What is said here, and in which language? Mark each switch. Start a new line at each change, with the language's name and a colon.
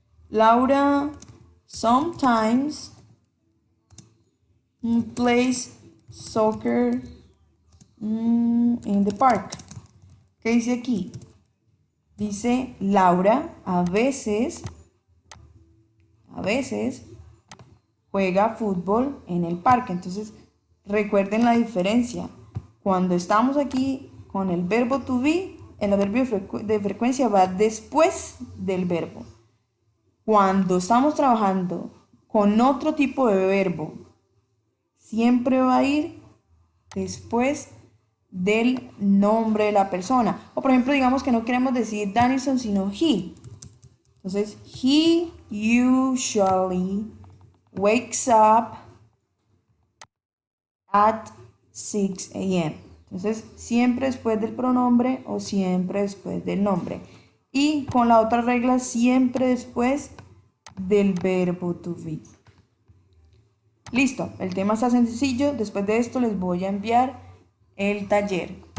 English: Laura sometimes plays soccer in the park.
Spanish: ¿Qué dice aquí? Dice Laura a veces juega fútbol en el parque. Entonces recuerden la diferencia. Cuando estamos aquí con el verbo to be, el adverbio de frecuencia va después del verbo. Cuando estamos trabajando con otro tipo de verbo, siempre va a ir después del nombre de la persona. O por ejemplo, digamos que no queremos decir Danison, sino he.
English: Entonces, he usually wakes up at 6 a.m.
Spanish: Entonces, siempre después del pronombre o siempre después del nombre. Y con la otra regla, siempre después del verbo to be. Listo, el tema está sencillo. Después de esto les voy a enviar el taller.